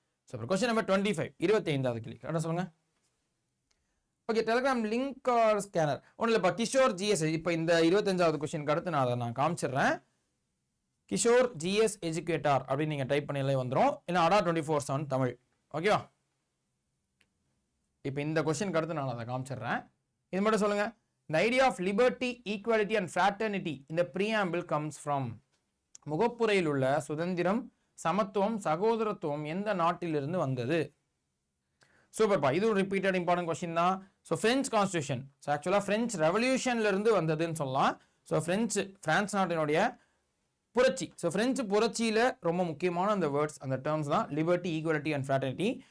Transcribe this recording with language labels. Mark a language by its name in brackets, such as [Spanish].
[Tamil] So question number 25 25வது கேள்வி என்ன சொல்லுங்க? Okay, Telegram link R scanner ஒன்றும் இல்லைப்பா. கிஷோர் ஜிஎஸ், இப்போ இந்த 25வது கொஸ்டினுக்கு அடுத்து நான் அதை காமிச்சிடுறேன். கிஷோர் ஜிஎஸ் எஜுகேட்டர் அப்படின்னு நீங்கள் டைப் பண்ணிலே வந்துடும். இல்லை அடா 24/7 தமிழ். ஓகேவா? இப்போ இந்த கொஸ்டினுக்கு அடுத்து நான் அதை காமிச்சிடுறேன். இது மட்டும் சொல்லுங்க. [English] The idea of liberty, equality and fraternity in the preamble comes from. [Tamil] முகப்புரையில் உள்ள சுதந்திரம், சமத்துவம், சகோதரத்துவம் எந்த நாட்டிலிருந்து வந்தது? சூப்பர்ப்பா. இது ஒரு [English] repeated important question [Tamil] தான். ஸோ பிரெஞ்சு கான்ஸ்டியூஷன், ஸோ ஆக்சுவலாக பிரெஞ்சு ரெவல்யூஷன்ல இருந்து வந்ததுன்னு சொல்லலாம். ஸோ பிரான்ஸ் நாட்டினுடைய புரட்சி. ஸோ பிரெஞ்சு புரட்சியில ரொம்ப முக்கியமான அந்த வேர்ட்ஸ், அந்த டேர்ம்ஸ் தான் [English] Liberty, equality and fraternity.